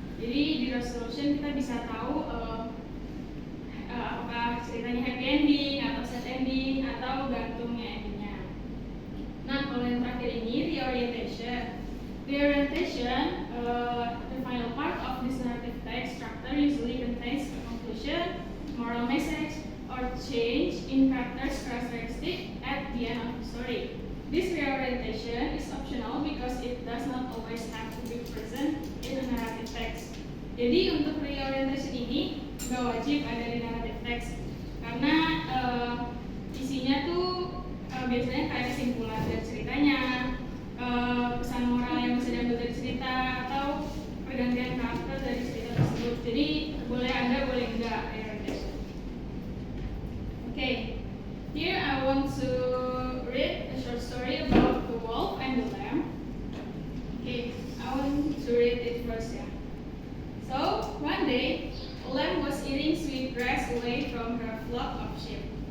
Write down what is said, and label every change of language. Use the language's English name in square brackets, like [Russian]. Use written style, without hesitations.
[Indonesian] Jadi di resolution kita bisa tahu apakah ceritanya happy ending atau sad ending atau gantungnya endingnya. Nah, kalau yang terakhir ini reorientation. [English] Reorientation, the final part of this narrative text structure usually contains a conclusion, moral message, or change in character's characteristic at the end of the story. This reorientation is optional because it does not always have to be present in a narrative text. [Indonesian] Jadi untuk reorientation ini nggak wajib ada di narrative text, karena isinya tuh biasanya kayak kesimpulan dari ceritanya, pesan moral yang bisa diambil dari cerita, atau pergantian karakter dari cerita tersebut. Jadi boleh ada, boleh enggak reorientation. [English] Okay, here I want to read a short story about the wolf and the lamb. Okay, I want to read it first, yeah. So, one day, a lamb was eating sweet grass away from her flock of sheep.